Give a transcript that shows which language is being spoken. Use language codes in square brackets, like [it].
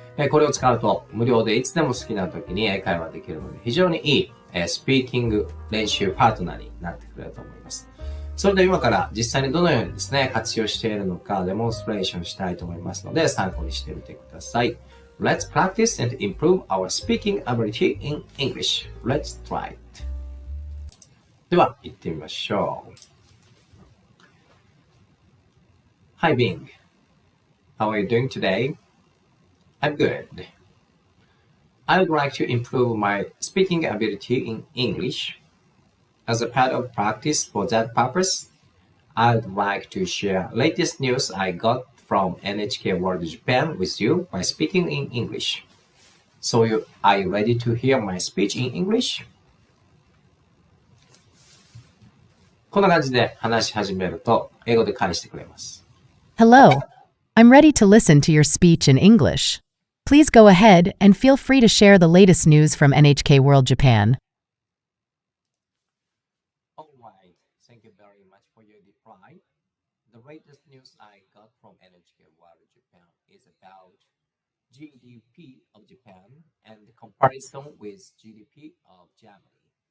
[ja] これを使うと無料でいつでも好きな時に英会話できるので、非常にいいスピーキング練習パートナーになってくれると思います。それで今から実際にどのようにですね、活用しているのかデモンストレーションしたいと思いますので、参考にしてみてください。 [en] Let's practice and improve our speaking ability in English. Let's try it. [ja] では、行ってみましょう。 [en] Hi Bing. How are you doing today? I'm good. I would like to improve my speaking ability in English. As a part of practice for that purpose, I would like to share latest news I got from NHK World Japan with you by speaking in English. So are you ready to hear my speech in English? [ja] こんな感じで話し始めると英語で返してくれます。 [en] Hello, I'm ready to listen to your speech in English. Please go ahead and feel free to share the latest news from NHK World Japan. Alright, thank you very much for your reply. The latest news I got from NHK World Japan is about GDP of Japan and the comparison with GDP of Germany.